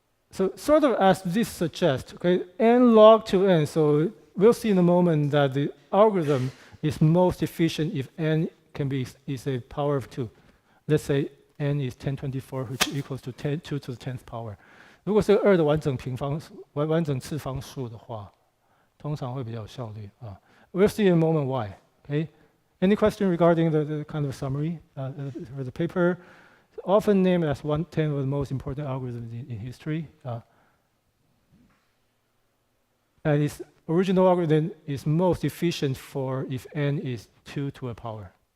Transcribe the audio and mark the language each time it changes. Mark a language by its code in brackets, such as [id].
[en] So sort of as this suggests, okay, n log 2n, so we'll see in a moment that the algorithm is most efficient if n is a power of 2. Let's say n is 1024, which equals to 2 to the 10th power. [zh] 如果是2的完整次方数的话，通常会比较有效率 [en] We'll see in a moment why. Okay. Any question regarding the kind of summary for the paper? It's often named as 110 of the most important algorithms in history. And its original algorithm is most efficient for if n is 2 to a power.